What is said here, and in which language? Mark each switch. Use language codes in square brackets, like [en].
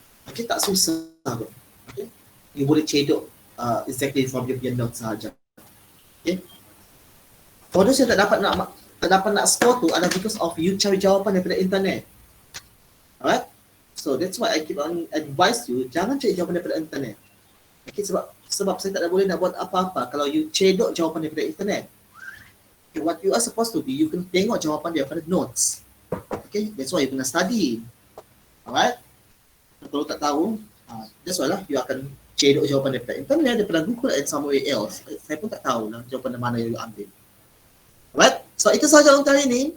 [ms] Okay, tak susah pun. Okay. You boleh cedok [en] exactly from your notes [ms] sahaja. Okay. [en] For those [ms] yang tak dapat nak score tu adalah because of you cari jawapan daripada internet. Alright. [en] So that's why I keep on advise you, [ms] jangan cari jawapan daripada internet. Okay, sebab saya tak boleh nak buat apa-apa kalau you cedok jawapan daripada internet. [en] Okay, what you are supposed to be, you can [ms] tengok jawapan daripada [en] notes. Okay, that's why you kena study. [ms] Alright. Kalau tak tahu, [en] that's why [ms] lah you akan cedok jawapan daripada internet, daripada Google [en] and somewhere else. [ms] Saya pun tak tahu lah jawapan mana yang you ambil. Alright, so itu sahaja untuk hari ini.